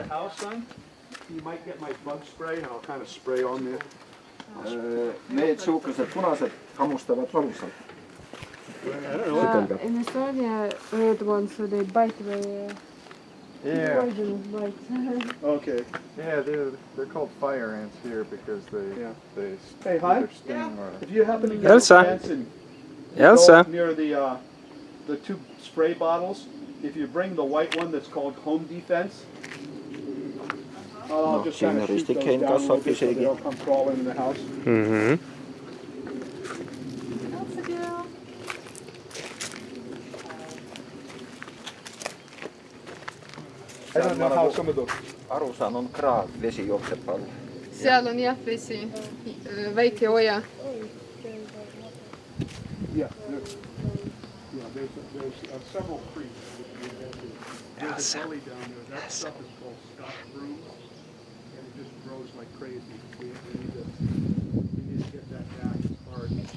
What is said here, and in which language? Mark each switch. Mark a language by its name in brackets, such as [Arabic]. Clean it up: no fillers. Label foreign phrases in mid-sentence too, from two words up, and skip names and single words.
[English] son, you might get my bug spray and I'll kind of spray on there. [Estonian] Need suhkrused punased hammustavad valusalt. [English] In Estonia, red ones, so they bite very Yeah, poisonous bites. Okay. yeah, they're called fire ants here because Yeah. they Hey, hi. either sting or If you happen to get Elsa. a chance and Elsa. go near the two spray bottles, if you bring the white one that's called Home Defense, I'll No, just kind of [Finnish] siinä [English] shoot those [Finnish] ristikkäin [English] down a little [Finnish] kanssa [English] bit so they [Finnish] kyseekin. [English] don't come crawling in the house. Mhm. I don't know how some of those. [Estonian] Aru saan, on kraav, vesi jookseb all. Seal on jah vesi, väike oja. [English] Yeah, there's several creeks. There's a gully down there. That stuff is called Scotch broom, and it just grows like crazy. We need to get that back. It's hard.